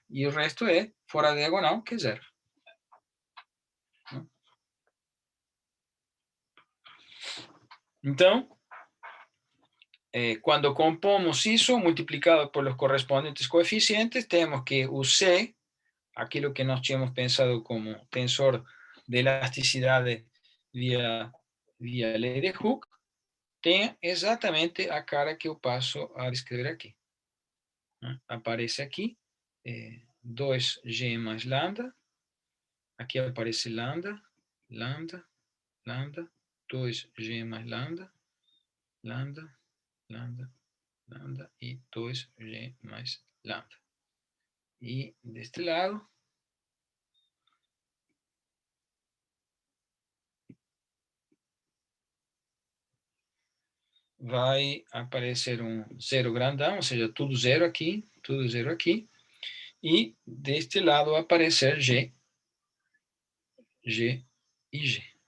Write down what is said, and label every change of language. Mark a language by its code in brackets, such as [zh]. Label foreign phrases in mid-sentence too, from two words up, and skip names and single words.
[pt] E o resto é fora da diagonal, que é 0. Então, quando compomos isso, multiplicado por los correspondentes coeficientes, temos que o C, aquilo que nós tínhamos pensado como tensor de elasticidade via lei de Hooke, tem exatamente a cara que eu passo a descrever aqui. Aparece aqui 2G mais lambda, aqui aparece lambda, lambda, lambda, 2G mais lambda, lambda, lambda, lambda e 2G mais lambda. E deste lado, vai aparecer um zero grandão, ou seja, tudo zero aqui, e deste lado vai aparecer G, G e G.